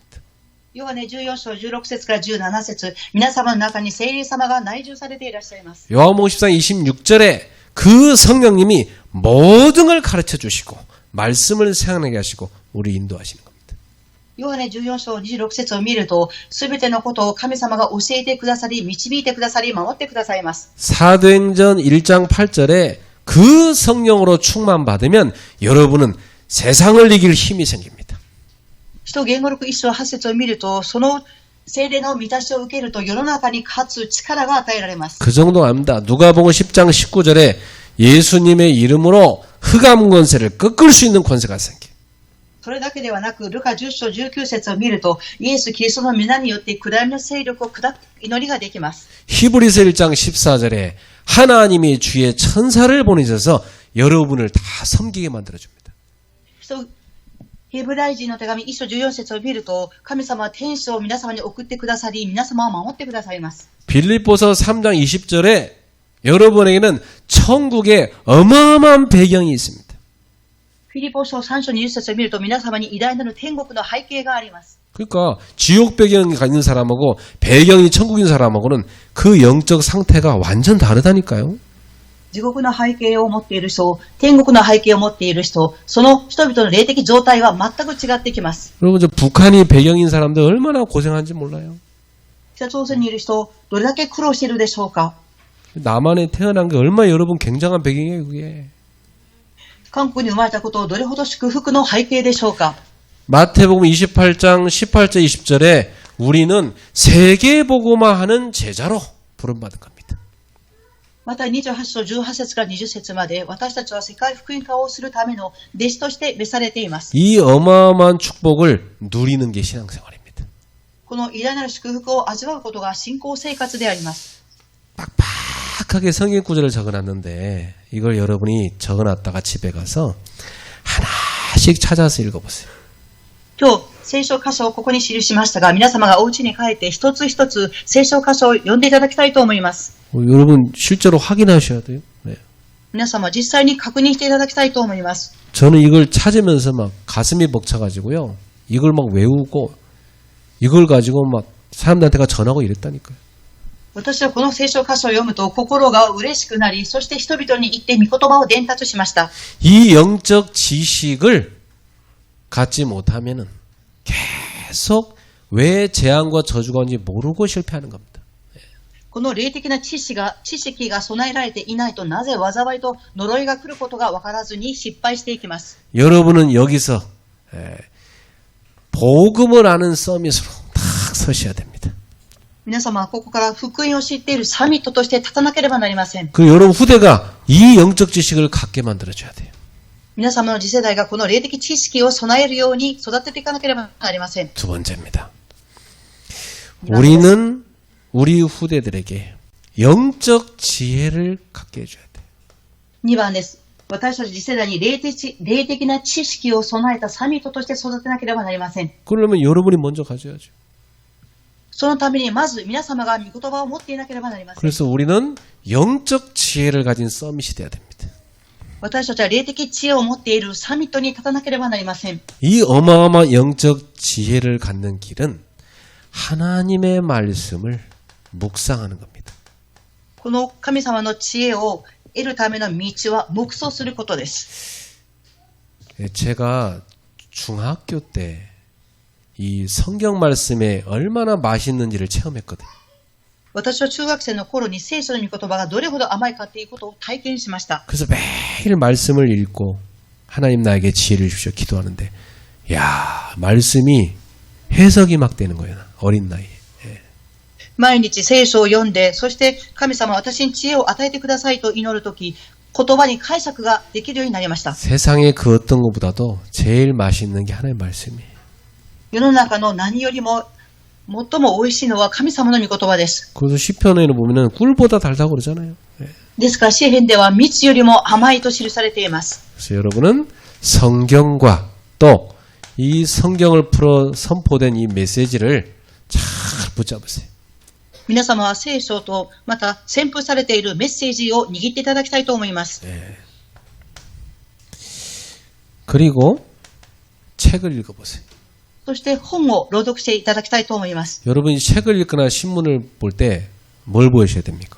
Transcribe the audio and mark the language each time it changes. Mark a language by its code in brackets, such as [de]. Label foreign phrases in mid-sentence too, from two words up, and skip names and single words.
[ja] ヨハネ14章16節から17節、皆様の中に聖霊様が内住されていらっしゃいます。 [ko] 요한복음 14장 26절에 그 성령님이 모든 걸 가르쳐 주시고 말씀을 생각나게 하시고 우리 인도하시는 겁니다. [ja] ヨハネ14章26節を見ると、すべてのことを神様が教えてくださり、導いてくださり、守ってくださいます。 [ko] 사도행전 1장 8절에 그 성령으로 충만받으면 여러분은 세상을 이길 힘이 생깁니다. [ja] 使徒言語録1章8節を見ると、その聖霊の満たしを受けると世の中に勝つ力が与えられます。 [ko] 그 정도 압니다. 누가복음 10장 19절에 예수님의 이름으로 흑암 권세를 꺾을 수 있는 권세가 생겨요. [ja] それだけではなく、ルカ10章19節を見ると、イエス・キリストの皆によって暗闇の勢力を砕く祈りができます。 [ko] 히브리서 1장 14절에 하나님이 주의 천사를 보내셔서 여러분을 다 섬기게 만들어줍니다. [ja] ヘブライ人の手紙1章14節を見ると、神様は天使を皆様に送ってくださり、皆様を守ってくださいます。 [ko] 빌립보서 3장 20절에 여러분에게는 천국의 어마어마한 배경이 있습니다. [ja] フィリポ書3章20節を見ると、皆様に偉大なる天国の背景があります。 [ko] 그러니까 지옥 배경이 있는 사람하고 배경이 천국인 사람하고는 그 영적 상태가 완전 다르다니까요. [ja] 地獄の背景を持っている人、天国の背景を持っている人、その人々の霊的状態は全く違ってきます。 [ko] 여러분 저 북한이 배경인 사람들 얼마나 고생한지 몰라요. [ja] 北朝鮮にいる人、どれだけ苦労しているでしょうか。 [ko] 남한에 태어난 게 얼마나 여러분 굉장한 배경이에요, 그게. [ja] 韓国に生まれたことをどれほど祝福の背景でしょうか。 [ko] 마태복음 28장 18절 20절에 우리는 세계복음화하는 제자로 부름받은 겁니다. [ja] また28章18節から20節まで、私たちは世界福音化をするための弟子として召されています。 [ko] 이 어마어마한 축복을 누리는 게 신앙생활입니다. [ja] この偉大なる祝福を味わうことが信仰生活であります。 [ko] 빡빡하게 성경 구절을 적어놨는데 이걸 여러분이 적어놨다가 집에 가서 하나씩 찾아서 읽어보세요. [ja] 今日、聖書箇所をここに記しましたが、皆様がお家に帰って一つ一つ聖書箇所を読んでいただきたいと思います。 [ko] 여러분 실제로 확인하셔야 돼요. 네. [ja] 皆様実際に確認していただきたいと思います。 [ko] 저는 이걸 찾으면서 막 가슴이 벅차가지고요. 이걸 막 외우고 이걸 가지고 막 사람들한테 전하고 이랬다니까요. [ja] 私はこの聖書箇所を読むと心が嬉しくなり、そして人々に言って御言葉を伝達しました。 [ko] 이 영적 지식을 갖지 못하면은 계속 왜 재앙과 저주가 온지 모르고 실패하는 겁니다. [ja] この霊的な知識が備えられていないと、なぜ災いと呪いが来ることが分からずに失敗していきます。 [ko] 여러분은 여기서 복음을 아는 서밋으로 딱 서셔야 됩니다. [ja] 皆様はここから福音を知っているサミットとして立たなければなりません。 [ko] 그리고 여러분 후대가 이 영적 지식을 갖게 만들어줘야 돼요. [ja] 皆様の次世代がこの霊的知識を備えるように育てていかなければなりません。 [ko] 두 번째입니다. 우리는 우리 후대들에게 영적 지혜를 갖게 해줘야 돼요. [ja] 2 番です。私たち次世代に霊的な知識を備えたサミットとして育てなければなりません。 [ko] 그러려면 여러분이 먼저 가져야죠. [ja] そのためにまず皆様が御言葉を持っていなければなりません。 [ko] 그래서 우리는 영적 지혜를 가진 서밋이 돼야 됩니다. [ja] 私たちは霊的知恵を持っているサミットに立たなければなりません。 [ko] 이 어마어마한 영적 지혜를 갖는 길은 하나님의 말씀을 묵상하는 겁니다. [ja] この神様の知恵を得るための道は黙想することです。 [ko] 제가 중학교 때 이 성경 말씀에 얼마나 맛있는지를 체험했거든요. [ja] 私は中学生の頃に聖書の御言葉がどれほど甘いかということを体験しました。 [ko] 그래서 매일 말씀을 읽고 하나님 나에게 지혜를 주십시오 기도하는데 야 말씀이 해석이 막 되는 거예요. 어린 나이에. [ja] 毎日聖書を読んで、そして神様私に知恵を与えてくださいと祈るとき、言葉に解釈ができるようになりました。 [ko] 세상의 그 어떤 것보다도 제일 맛있는 게 하나님의 말씀이에요. [ja] 世の中の何よりも最も美味しいのは神様の御言葉です。 [ko] 그래서 시편에는 보면은 꿀보다 달다고 그러잖아요. [ja] ですから詩篇では蜜よりも甘いと記されています。 [ko] 그래서 여러분은 성경과 또 이 성경을 풀어 선포된 이 메시지를 잘 붙잡으세요. [ja] 皆様は聖書とまた宣布されているメッセージを握っていただきたいと思います。 [ko] 그리고 책을 읽어보세요. [ja] そして本を朗読していただきたいと思います。 [ko] 여러분이 책을 읽거나 신문을 볼 때 뭘 보셔야 됩니까?